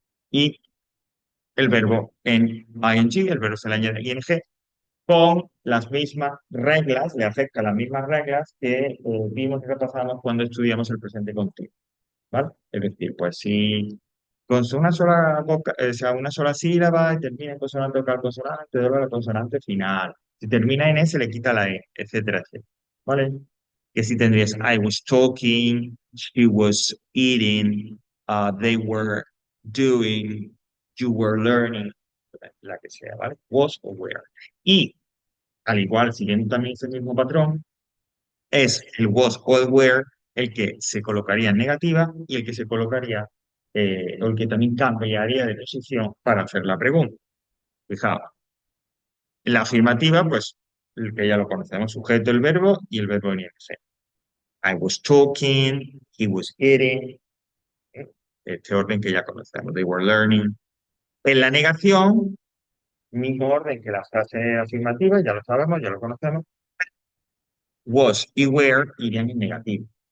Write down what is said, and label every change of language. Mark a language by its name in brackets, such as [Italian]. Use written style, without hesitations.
[Spanish] Y el verbo en ing, el verbo se le añade ing, con las mismas reglas, le afecta las mismas reglas que vimos y repasamos cuando estudiamos el presente continuo. ¿Vale? Es decir, pues si con una sola, o sea, una sola sílaba y termina en consonante vocal consonante, doble la consonante final. Si termina en E, se le quita la E, etcétera, etcétera. ¿Vale? Que si tendrías [English] I was talking, she was eating, they were doing, you were learning, [Spanish] la que sea, ¿vale? Was o were. Y al igual, siguiendo también ese mismo patrón, es el was o el were el que se colocaría en negativa y el que se colocaría, o el que también cambiaría de posición para hacer la pregunta. Fijaos, la afirmativa, pues, el que ya lo conocemos, sujeto, el verbo y el verbo en ing. [English] I was talking, he was eating, ¿eh? [Spanish] Este orden que ya conocemos, [English] they were learning. [Spanish] En la negación, mismo orden que la frase afirmativa, ya lo sabemos, ya lo conocemos, was y were irían en negativo.